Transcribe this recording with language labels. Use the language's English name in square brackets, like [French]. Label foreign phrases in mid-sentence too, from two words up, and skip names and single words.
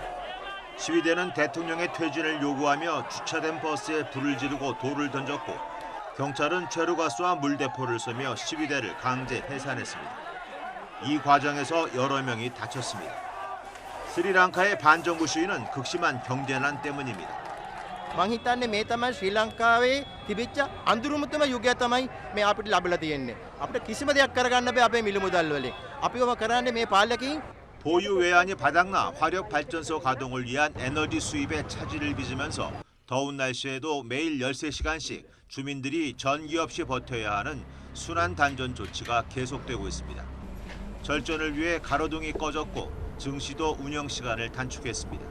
[Korean] 시위대는 대통령의 퇴진을 요구하며 주차된 버스에 불을 지르고 돌을 던졌고 경찰은 체류가스와 물대포를 쏘며 시위대를 강제 해산했습니다. 이 과정에서 여러 명이 다쳤습니다. 스리랑카의 반정부 시위는 극심한 경제난 때문입니다. [Sinhala] මං මේ තමයි ශ්‍රී ලංකාවේ තිබිච්ච අඳුරුම යුගය තමයි මේ අපිට ලැබලා තියෙන්නේ. අපිට කිසිම දෙයක් කරගන්න බෑ අපේ මිල මුදල් වලින්. අපිවම කරන්නේ මේ පාලකයන් [Korean] 보유 외환이 바닥나 화력 발전소 가동을 위한 에너지 수입에 차질을 빚으면서 더운 날씨에도 매일 13시간씩 주민들이 전기 없이 버텨야 하는 순환 단전 조치가 계속되고 있습니다. 절전을 위해 가로등이 꺼졌고 증시도 운영 시간을 단축했습니다.